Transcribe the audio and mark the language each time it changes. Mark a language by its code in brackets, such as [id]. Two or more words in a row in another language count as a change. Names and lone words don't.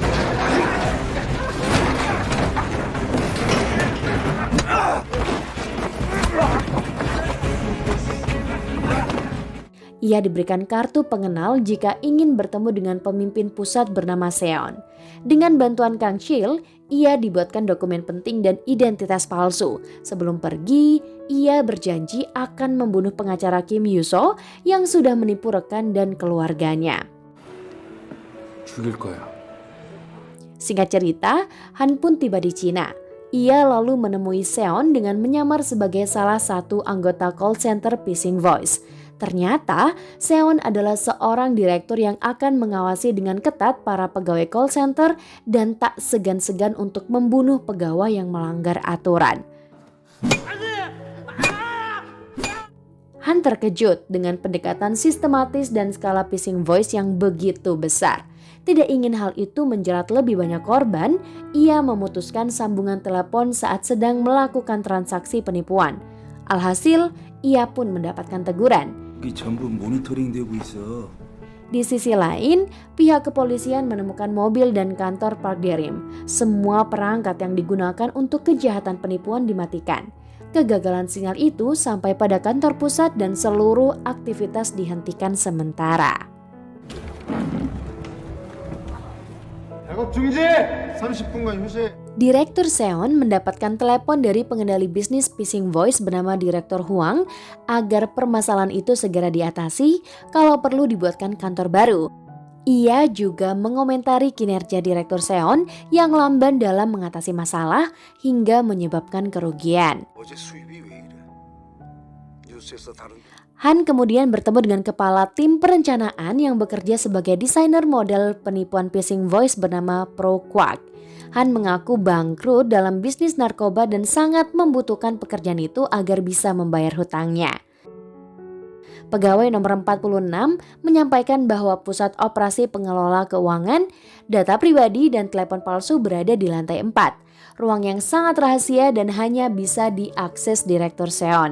[id] Ia diberikan kartu pengenal jika ingin bertemu dengan pemimpin pusat bernama Seon. Dengan bantuan Kang Sil, ia dibuatkan dokumen penting dan identitas palsu. Sebelum pergi, ia berjanji akan membunuh pengacara Kim Yuso yang sudah menipu rekan dan keluarganya. [ko] 죽일 거야. [id] Singkat cerita, Han pun tiba di Cina. Ia lalu menemui Seon dengan menyamar sebagai salah satu anggota [en] call center phishing voice. [id] Ternyata, Seon adalah seorang direktur yang akan mengawasi dengan ketat para pegawai [en] call center [id] dan tak segan-segan untuk membunuh pegawai yang melanggar aturan. Han terkejut dengan pendekatan sistematis dan skala [en] phishing voice [id] yang begitu besar. Tidak ingin hal itu menjerat lebih banyak korban, ia memutuskan sambungan telepon saat sedang melakukan transaksi penipuan. Alhasil, ia pun mendapatkan teguran. [ko] 전부 모니터링되고 있어. [id] Di sisi lain, pihak kepolisian menemukan mobil dan kantor Park Dae-rim. Semua perangkat yang digunakan untuk kejahatan penipuan dimatikan. Kegagalan sinyal itu sampai pada kantor pusat dan seluruh aktivitas dihentikan sementara. [ko] 작업 중지! 30분간 휴식. [id] Direktur Seon mendapatkan telepon dari pengendali bisnis [en] phishing voice [id] bernama Direktur Huang agar permasalahan itu segera diatasi, kalau perlu dibuatkan kantor baru. Ia juga mengomentari kinerja Direktur Seon yang lamban dalam mengatasi masalah hingga menyebabkan kerugian. [ko] 어제 수입이 왜 이래? 뉴스에서 다룬 [id] Han kemudian bertemu dengan kepala tim perencanaan yang bekerja sebagai desainer model penipuan [en] phishing voice [id] bernama Pro Kwak. Han mengaku bangkrut dalam bisnis narkoba dan sangat membutuhkan pekerjaan itu agar bisa membayar hutangnya. Pegawai nomor 46 menyampaikan bahwa pusat operasi pengelola keuangan, data pribadi dan telepon palsu berada di lantai 4, ruang yang sangat rahasia dan hanya bisa diakses Direktur Seon.